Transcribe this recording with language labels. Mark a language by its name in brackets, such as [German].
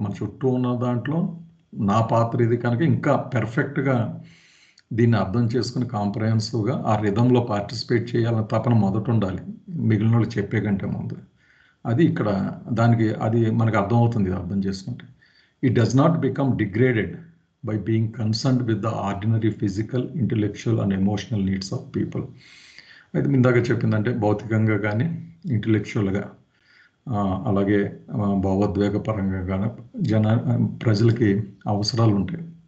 [Telugu] మన చుట్టూ ఉన్న దాంట్లో నా పాత్ర ఇది కనుక ఇంకా పెర్ఫెక్ట్గా దీన్ని అర్థం చేసుకుని కాంప్రహెన్సివ్గా ఆ రిథంలో పార్టిసిపేట్ చేయాలని తపన మొదట ఉండాలి, మిగిలిన వాళ్ళు చెప్పే కంటే ముందు. అది ఇక్కడ దానికి అది మనకు అర్థమవుతుంది అర్థం చేసుకుంటే. [English] It does not become degraded by being concerned with the ordinary physical, intellectual and emotional needs of people. [Telugu] అయితే ఇందాక చెప్పిందంటే భౌతికంగా కానీ, ఇంటలెక్చువల్గా, అలాగే భావోద్వేగపరంగా కానీ ప్రజలకి అవసరాలు ఉంటాయి.